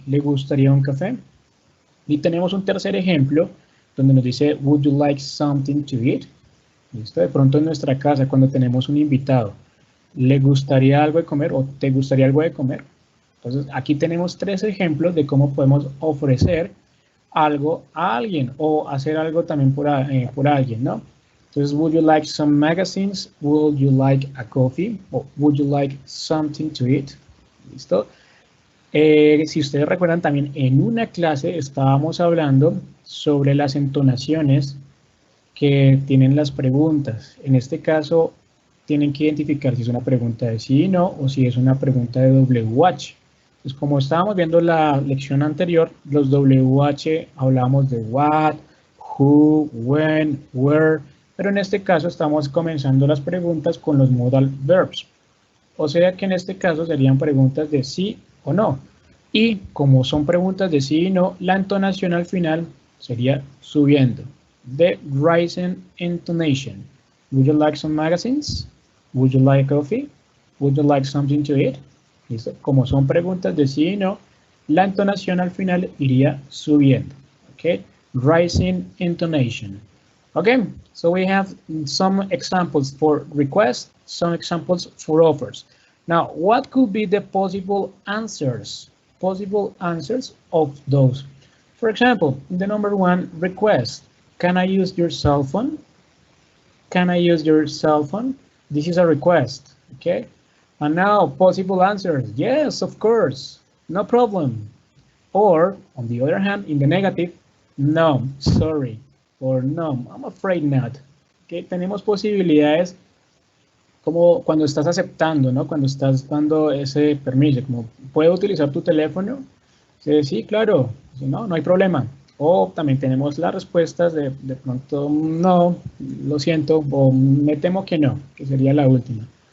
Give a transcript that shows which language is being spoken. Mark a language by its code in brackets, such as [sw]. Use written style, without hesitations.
[es] ¿Le gustaría un café? Y tenemos un tercer ejemplo donde nos dice, [en] would you like something to eat? [es] ¿Listo? De pronto en nuestra casa, cuando tenemos un invitado, ¿le gustaría algo de comer o te gustaría algo de comer? Entonces, aquí tenemos 3 ejemplos de cómo podemos ofrecer algo a alguien o hacer algo también por alguien, ¿no? Entonces, [en] would you like some magazines? Would you like a coffee? [es] O [en] would you like something to eat? [es] ¿Listo? Si ustedes recuerdan, también en una clase estábamos hablando sobre las entonaciones que tienen las preguntas. En este caso, tienen que identificar si es una pregunta de sí y no, o si es una pregunta de WH. Pues como estábamos viendo la lección anterior, los WH hablábamos de [en] what, who, when, where, [es] pero en este caso estamos comenzando las preguntas con los modal verbs. O sea que en este caso serían preguntas de sí o no. Y como son preguntas de sí y no, la entonación al final sería subiendo. [en] The rising intonation. Would you like some magazines? Would you like coffee? Would you like something to eat? [es] ¿Listo? Como son preguntas de sí y no, la entonación al final iría subiendo. [en] Okay? Rising intonation. Okay, so we have some examples for requests, some examples for offers. Now, what could be the possible answers of those? For example, the number 1 request, can I use your cell phone? Can I use your cell phone? This is a request, okay? And now, possible answers, yes, of course, no problem. Or, on the other hand, in the negative, no, sorry. Or no, I'm afraid not. [es] Okay, tenemos posibilidades como cuando estás aceptando, ¿no? Cuando estás dando ese permiso, como ¿puedo utilizar tu teléfono? Sí, claro. Si no, no hay problema. O también tenemos las respuestas de pronto no, lo siento, o me temo que no, que sería la última.